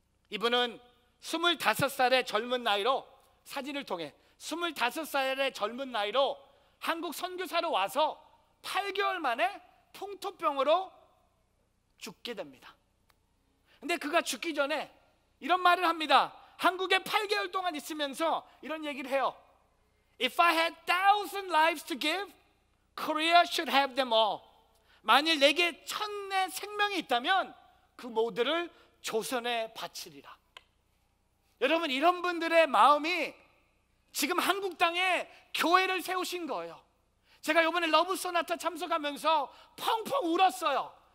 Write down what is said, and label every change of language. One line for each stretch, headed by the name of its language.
Korean: 이분은 25살의 젊은 나이로, 사진을 통해 25살의 젊은 나이로 한국 선교사로 와서 8개월 만에 풍토병으로 죽게 됩니다. 근데 그가 죽기 전에 이런 말을 합니다. 한국에 8개월 동안 있으면서 이런 얘기를 해요.
English: If I had 1,000 lives to give, Korea should have them all.
Korean: 만일 내게 1,000의 생명이 있다면 그 모두를 조선에 바치리라. 여러분, 이런 분들의 마음이 지금 한국 땅에 교회를 세우신 거예요. 제가 이번에 러브 소나타 참석하면서 펑펑 울었어요.